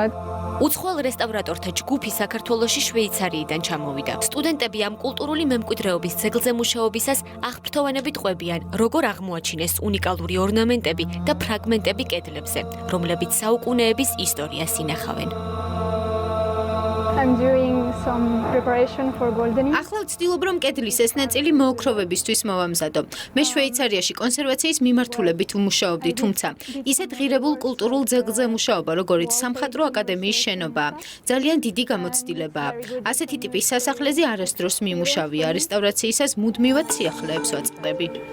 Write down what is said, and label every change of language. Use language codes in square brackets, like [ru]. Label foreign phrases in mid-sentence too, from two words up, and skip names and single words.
[ka] უცხოელ რესტავრატორთა ჯგუფი საქართველოში შვეიცარიიდან ჩამოვიდა. სტუდენტები ამ კულტურული მემკვიდრეობის ძეგლზე მუშაობისას აღფრთოვანებით ყვებიან, როგორ აღმოაჩინეს უნიკალური ორნამენტები და ფრაგმენტები კედლებზე, რომლებიც საუკუნეების ისტორიას ინახავენ. [en] I'm doing some preparation for goldening. [ka] ახლა ვცდილობ, რომ კედლის ეს ნაწილი მოოქროვებისთვის მოვამზადო. მე შვეიცარიაში კონსერვაციის მიმართულებით ვმუშაობდი, თუმცა ისეთ ღირებულ კულტურულ ძეგლზე მუშაობა, როგორიც სამხატვრო აკადემიის შენობაა, ძალიან დიდი გამოცდილებაა. ასეთი ტიპის სასახლეზე არასდროს მიმუშავია, რესტავრაციისას მუდმივად სიახლეებს ვაწყდები.